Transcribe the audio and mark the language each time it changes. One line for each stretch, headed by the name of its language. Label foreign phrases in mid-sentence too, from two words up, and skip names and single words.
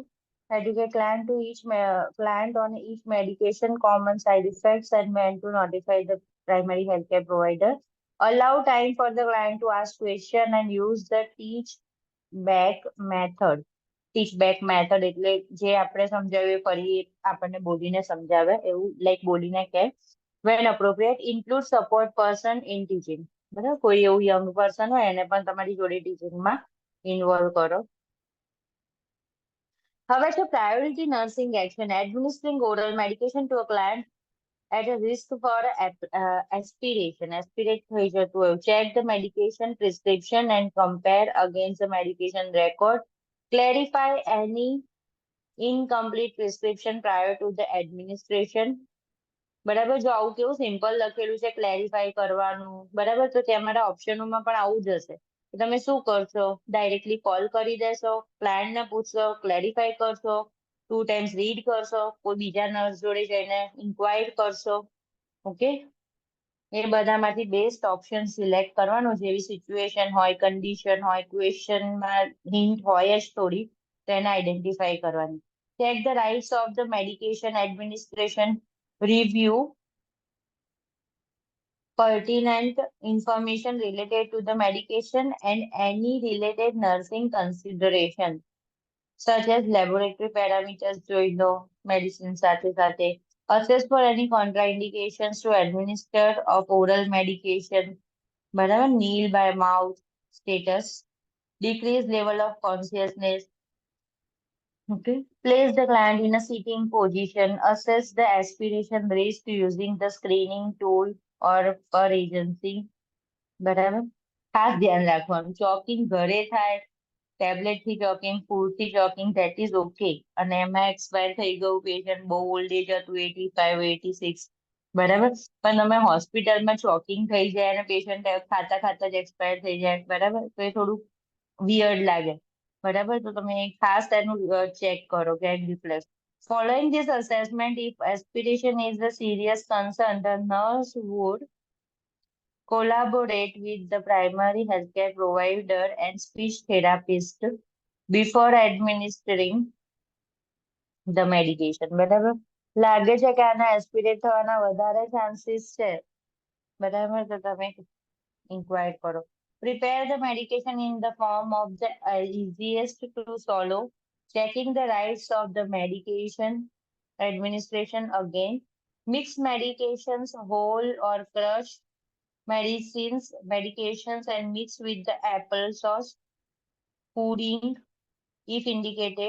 English: Educate client to client on each medication, common side effects, and when to notify the primary healthcare provider. Allow time for the client to ask question and use the teach back method. Teach back method
Gujarati: એટલે જે આપણે સમજાવ્યું ફરી આપણને બોલીને સમજાવે એવું, લાઈક બોલીને કે.
English: When appropriate, include support person in teaching.
Gujarati: બરાબર, કોઈ એવું
English: young person
Gujarati: હોય એને પણ તમારી જોડે ટીચિંગમાં ઇન્વોલ્વ કરો. હવે છે
English: priority nursing action. Administering oral medication to a client at a risk for aspiration.
Gujarati: Aspirate થઈ જતું હોય.
English: Check the medication prescription and compare against the medication record. Clarify any incomplete prescription prior to the administration.
Gujarati: બરાબર, જો આવું કેવું સિમ્પલ લખેલું છે ક્લેરિફાઈ કરવાનું, બરાબર, તો તમારા ઓપ્શનોમાં પણ આવું જ હશે. તમે શું કરશો? ડાયરેક્ટલી કોલ કરી દેશો, ક્લાયન્ટને પૂછશો, ક્લેરિફાઈ કરશો, 2 times રીડ કરશો, કોઈ બીજા નર્સ જોડે જઈને ઇન્ક્વાયર કરશો. ઓકે, એ બધામાંથી
English: best option select
Gujarati: કરવાનો. જેવી સિચ્યુએશન હોય, કન્ડિશન હોય, ક્વેશ્ચનમાં હિન્ટ હોય જ થોડી, તો એને આઈડેન્ટિફાઈ કરવાની.
English: Check the rights of the medication administration. Review pertinent information related to the medication and any related nursing consideration, such as laboratory parameters
Gujarati: જોઈ લો
English: medicine સાથે સાથે. Assess for any contraindications to administer of oral medication. બરાબર, kneel by mouth status, decreased level of consciousness. Okay. Place the client in a sitting position. Assess the aspiration risk using the screening tool or per agency.
Gujarati: બરાબર, ખાસ ધ્યાન રાખવાનું. ચોકિંગ ઘરે થાય ટેબ્લેટ થી ચોકિંગ, ફૂડ થી ચોકિંગ,
English: that is okay.
Gujarati: અને એમાં એક્સપાયર થઈ ગયું પેશન્ટ, બહુ
English: old age
Gujarati: હતું, 85, 86, બરાબર. પણ તમે હોસ્પિટલમાં ચોકિંગ થઈ જાય અને પેશન્ટ ખાતા ખાતા જ એક્સપાયર થઈ જાય, બરાબર, તો એ થોડું વિયર્ડ લાગે, બરાબર. તો તમે ખાસ એનું ચેક કરો
English: gag reflex. Following this assessment, if aspiration is a serious concern, the nurse would collaborate with the primary healthcare provider and speech therapist before administering the medication.
Gujarati: બરાબર. લાગે છે કે આના એસ્પિરેટ થવાના વધારે ચાન્સીસ છે, બરાબર, તો તમે inquire કરો.
English: Prepare the medication in the form of the easiest to swallow, checking the rights of the medication administration again. Mix medications whole or crush medications and mix with the applesauce, pudding if indicated.